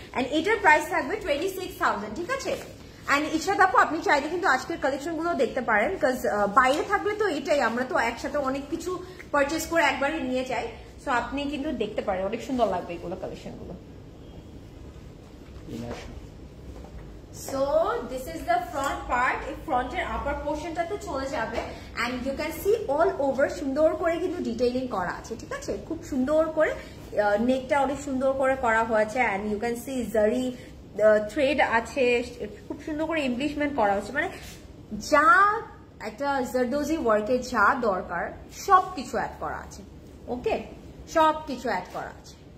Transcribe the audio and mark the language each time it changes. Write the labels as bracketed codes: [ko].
[bn] And এটার price থাকবে 26,000, ঠিক আছে? এন্ড ইশরাত আপু আপনি চাইলে কিন্তু আজকের কালেকশন গুলো দেখতে পারেন, বিকজ বাইরে থাকলে তো এটাই, আমরা তো একসাথে অনেক কিছু পারচেস করে একবারে নিয়ে যাই। সো আপনি কিন্তু দেখতে পারেন, অনেক সুন্দর লাগবে এগুলো কালেকশন গুলো। [en] So this is the front part. [bn] এই ফ্রন্টের আপার পোর্শনটাতে চলে যাবে [en] and you can see all over [bn] সুন্দর করে কিন্তু ডিটেইলিং করা আছে, ঠিক আছে? খুব সুন্দর করে নেকটা অনেক সুন্দর করে করা হয়েছে [en] and you can see [bn] জারি থ্রেড আছে, খুব সুন্দর করে এমব্লিশমেন্ট করা হচ্ছে। মানে যা একটা জারদোজি ওয়ার্কে যা দরকার সবকিছু অ্যাড করা আছে, ওকে, সবকিছু অ্যাড করা আছে।